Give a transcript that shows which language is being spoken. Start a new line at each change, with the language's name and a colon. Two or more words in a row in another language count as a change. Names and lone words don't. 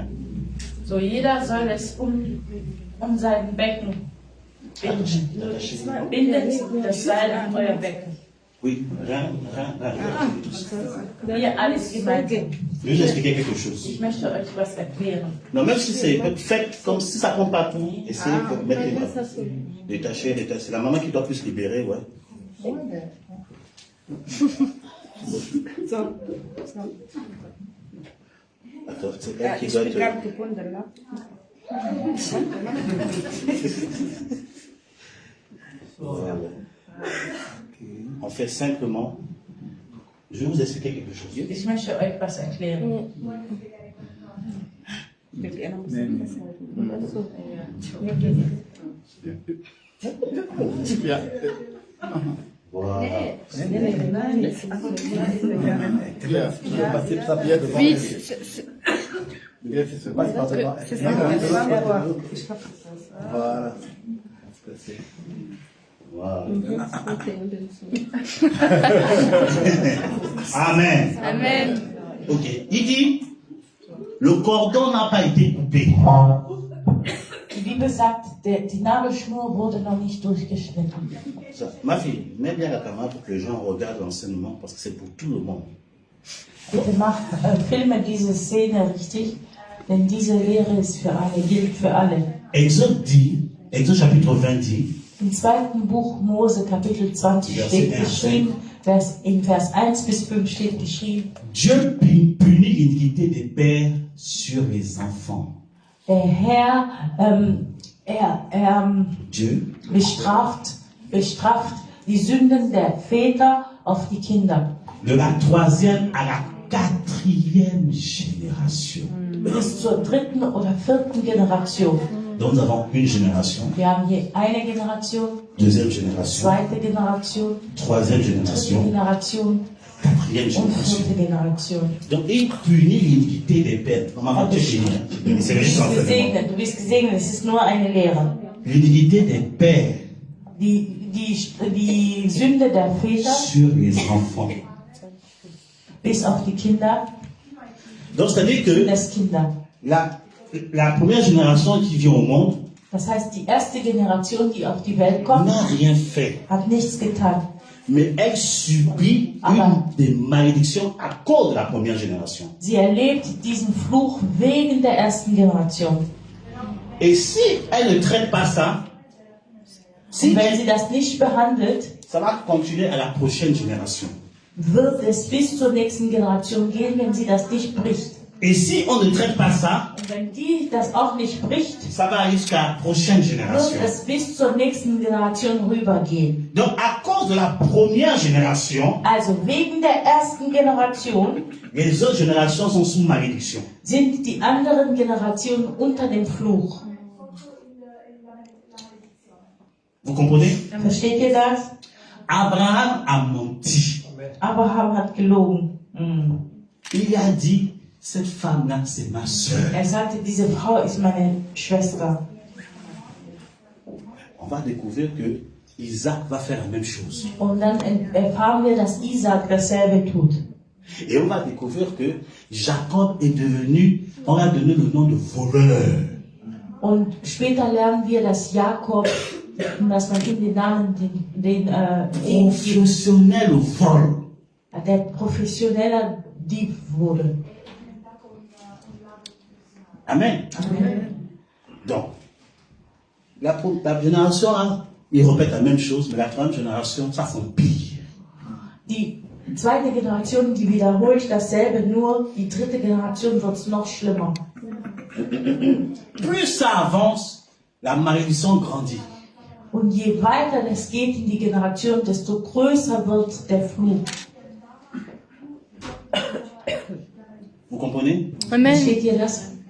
German: So, jeder soll es um sein Becken binden. Bindet das Seil an euer Becken.
French: Oui, rein.
German: Hier alles gemeinsam.
French: Je vais vous expliquer quelque chose.
German: Ich möchte euch was erklären.
French: Non, même si c'est fait comme si ça compte pas tout, essayez de mettre les mains. Détacher. C'est la maman qui doit plus libérer, ouais. Attends, c'est elle qui doit être. Voilà. On fait simplement. Je vais vous expliquer quelque chose.
German: Ich möchte euch was erklären. Ja.
French: Voilà. Oui, C'est ça. Voilà. Voilà. Amen. Amen. Ok. Il dit, le cordon n'a pas été coupé.
German: Die Bibel sagt, die Nabelschnur wurde noch nicht durchgeschnitten.
French: Ça, ma fille, mets bien la caméra pour que les gens regardent l'enseignement parce que c'est pour tout le monde.
German: Bitte filme diese Szene richtig, denn diese Lehre ist für alle, gilt für alle.
French: Exode dit, Exode chapitre 20 dit,
German: Im zweiten Buch Mose, Kapitel 20, steht geschrieben, in Vers 1 bis 5 steht geschrieben,
French: Dieu punit l'iniquité des pères sur les enfants.
German: der Herr,
French: Dieu
German: bestraft die Sünden der Väter auf die Kinder.
French: de la troisième à la quatrième génération.
German: Bis zur dritten oder vierten Generation.
French: Donc nous avons une génération,
German: Wir haben hier eine Generation,
French: deuxième génération,
German: zweite Generation,
French: troisième
German: dritte
French: génération,
German: Generation
French: quatrième
German: und
French: génération.
German: vierte Generation.
French: Donc il punit l'iniquité des pères. Normalement, Dieu punit. C'est
German: Du
French: juste
German: bist
French: l'enseignement.
German: gesegnet, du bist gesegnet, es ist nur eine Lehre.
French: L'iniquité des pères
German: Die Sünde der Väter
French: sur les enfants.
German: bis auf die Kinder,
French: Donc c'est-à-dire que
German: das Kinder.
French: la première génération qui vient au monde
German: Das heißt, die erste Generation, die auf die Welt kommt,
French: n'a rien fait.
German: hat nichts getan.
French: Mais elle subit une des malédictions à cause de la première génération.
German: Sie erlebt diesen Fluch wegen der ersten Generation.
French: Et si elle ne traite pas ça,
German: Und wenn sie das nicht behandelt,
French: ça va continuer à la prochaine génération.
German: wird es bis zur nächsten Generation gehen, wenn sie das nicht bricht.
French: Et si on ne traite pas ça,
German: Und wenn die das auch nicht bricht,
French: ça va aller jusqu'à la prochaine génération.
German: wird es bis zur nächsten Generation rübergehen.
French: Donc à cause de la première génération,
German: Also wegen der ersten Generation
French: les autres générations sont sous malédiction.
German: sind die anderen Generationen unter dem Fluch.
French: Vous comprenez?
German: Versteht ihr das?
French: Abraham a menti.
German: Abraham hat gelogen.
French: Il a dit, cette femme-là, c'est ma soeur.
German: Er sagte, diese Frau ist meine Schwester.
French: On va découvrir que Isaac va faire la même chose.
German: Und dann erfahren wir, dass Isaac dasselbe tut.
French: Et on va découvrir que Jacob est devenu, on a donné le nom de voleur.
German: Und später lernen wir, dass Jakob, dass man ihm den Namen,
French: Professionnel au vol.
German: der professioneller Dieb wurde.
French: Amen. Donc, la génération, hein, ils répètent la même chose, mais la troisième génération, ça s'empire.
German: Die zweite Generation, die wiederholt dasselbe, nur die dritte Generation wird es noch schlimmer.
French: Plus ça avance, la malédiction grandit.
German: Und je weiter es geht in die Generation, desto größer wird der Fluch.
French: Vous comprenez? Amen.
German: Versteht ihr das?